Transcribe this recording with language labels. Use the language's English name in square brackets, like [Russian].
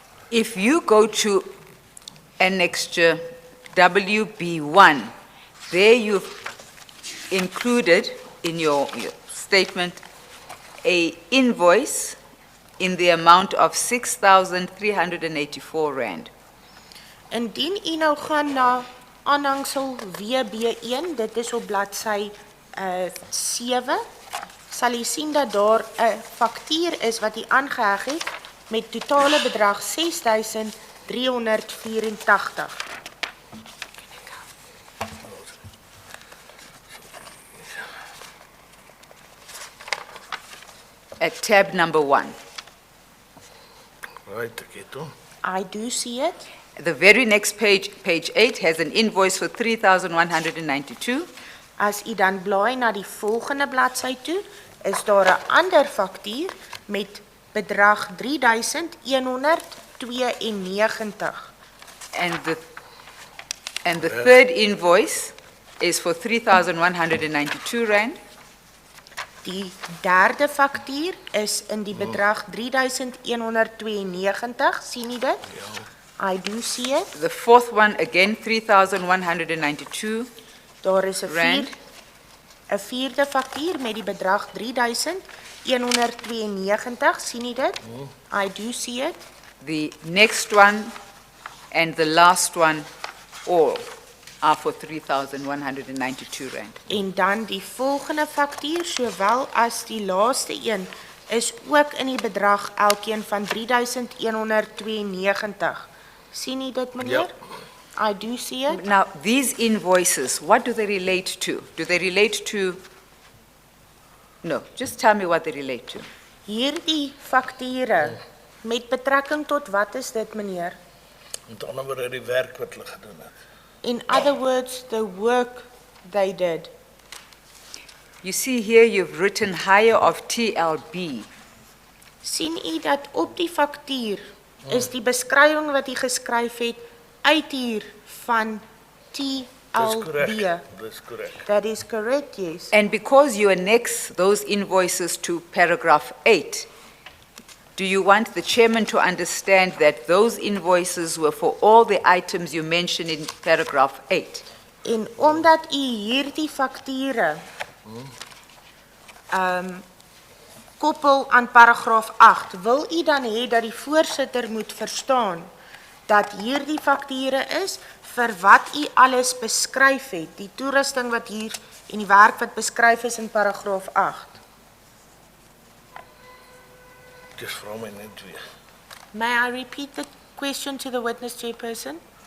[English] If you go to annexure WB1, there you've included in your statement a invoice in the amount of 6,384 rand. [Afrikaans] Indien u nou gaan na aanhangsel WB1, dit is op bladsy 7, sal u sien dat daar 'n faktuur is wat u aangeheg het met totale bedrag 6,384. [English] At tab number 1. [Afrikaans] Right, ek het hom. [English] I do see it. The very next page, page 8, has an invoice for 3,192. [Afrikaans] As u dan blaai na die volgende bladsy toe, is daar 'n ander faktuur met bedrag 3,192. [English] And the third invoice is for 3,192 rand. [Afrikaans] Die derde faktuur is in die bedrag 3,192, sien u dit? [English] I do see it. The fourth one, again, 3,192. [Afrikaans] Daar is 'n Rand. vierde faktuur met die bedrag 3,192, sien u dit? [English] I do see it. The next one and the last one, all are for 3,192 rand. [Afrikaans] En dan die volgende faktuur, sowel as die laaste een, is ook in die bedrag elkeen van 3,192. Sien u dit, meneer? [English] I do see it. Now, these invoices, what do they relate to? Do they relate to? No, just tell me what they relate to. [Afrikaans] Hierdie fakture, met betrekking tot wat is dit, meneer? Met ander woorde die werk wat hulle gedoen het. [English] In other words, the work they did. You see here you've written hire of TLB. [Afrikaans] Sien u dat op die faktuur is die beskrywing wat u geskryf het uithuur van Dis TLB. korrek. Dis korrek. [English] That is correct, yes. And because you annex those invoices to paragraph 8, do you want the chairman to understand that those invoices were for all the items you mentioned in paragraph 8? [Afrikaans] En omdat u hierdie fakture koppel aan paragraaf 8, wil u dan hê dat die voorsitter moet verstaan dat hierdie fakture is vir wat u alles beskryf het, die toerusting wat hier en die werk wat beskryf is in paragraaf 8. Dis vra my net weer. [English] May I repeat the question to the witness, chairperson?